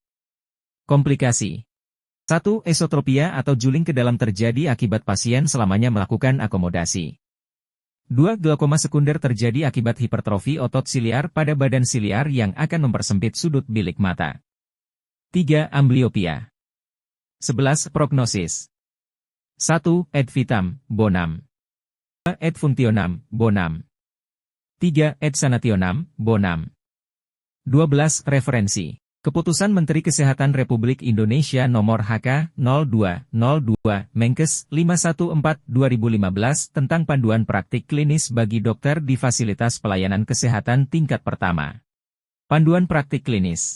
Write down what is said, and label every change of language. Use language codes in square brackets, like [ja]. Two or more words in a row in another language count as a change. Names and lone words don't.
[id] Komplikasi. 1. Esotropia atau juling ke dalam terjadi akibat pasien selamanya melakukan akomodasi. 2. Glaukoma sekunder terjadi akibat hipertrofi otot siliar pada badan siliar yang akan mempersempit sudut bilik mata. 3. Ambliopia. 11. Prognosis. [la] 1. Et vitam, bonum. 2. Et functionam, bonum. 3. Et sanationam, bonum. [id] 12. Referensi. Keputusan Menteri Kesehatan Republik Indonesia Nomor HK 0202 Menkes 514/2015 tentang panduan praktik klinis bagi dokter di fasilitas pelayanan kesehatan tingkat pertama. Panduan praktik klinis.